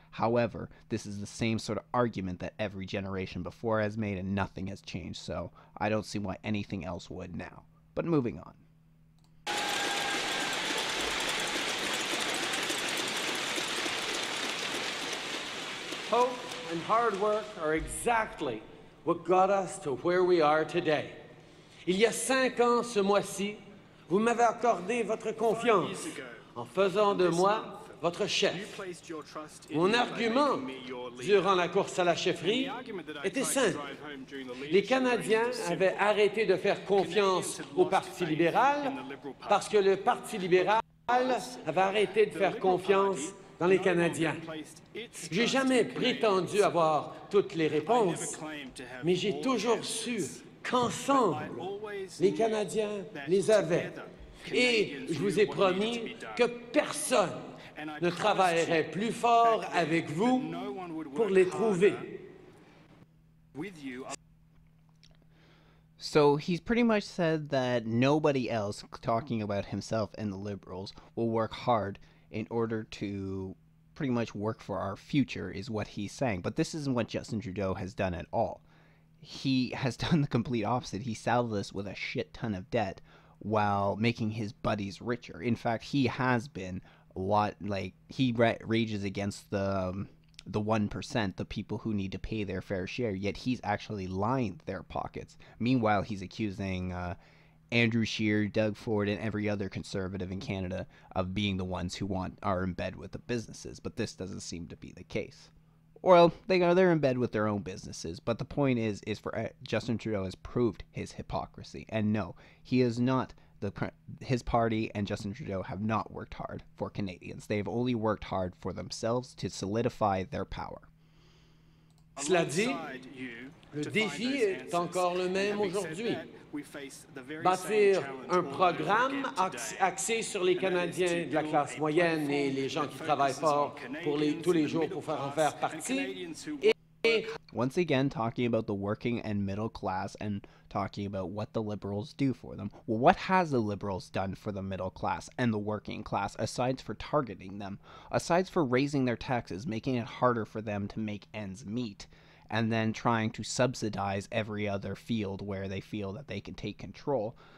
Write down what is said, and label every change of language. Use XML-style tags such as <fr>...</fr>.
<en>However, this is the same sort of argument that every generation before has made, and nothing has changed, so I don't see why anything else would now. But moving on. Hope and hard work are exactly what got us to where we are today.</en> <fr>Il y a 5 ans ce mois-ci, vous m'avez accordé votre confiance en faisant de moi votre chef. Mon argument durant la course à la chefferie était simple. Les Canadiens avaient arrêté de faire confiance au Parti libéral parce que le Parti libéral avait arrêté de faire confiance dans les Canadiens. J'ai jamais prétendu avoir toutes les réponses, mais j'ai toujours su qu'ensemble, les Canadiens les avaient. Et je vous ai promis que personne ne travaillerait plus fort avec vous pour les trouver.</fr> <en>So he's pretty much said that nobody else, talking about himself and the Liberals, will work hard in order to pretty much work for our future, is what he's saying. But this isn't what Justin Trudeau has done at all. He has done the complete opposite. He saddled us with a shit ton of debt while making his buddies richer. In fact, he has been a lot, like, he rages against the 1%, the people who need to pay their fair share, yet he's actually lined their pockets. Meanwhile, he's accusing Andrew Scheer, Doug Ford, and every other conservative in Canada of being the ones who are in bed with the businesses, but this doesn't seem to be the case. Well, they're in bed with their own businesses, but the point is for Justin Trudeau has proved his hypocrisy, and no, he is not. His party and Justin Trudeau have not worked hard for Canadians. They've only worked hard for themselves to solidify their power.</en> <fr>Cela dit, le défi est encore le même aujourd'hui. Bâtir un programme axé sur les Canadiens de la classe moyenne et les gens qui travaillent fort tous les jours pour en faire partie.</fr> <en>Once again, talking about the working and middle class and talking about what the Liberals do for them. Well, what has the Liberals done for the middle class and the working class, aside for targeting them, aside for raising their taxes, making it harder for them to make ends meet, and then trying to subsidize every other field where they feel that they can take control?</en>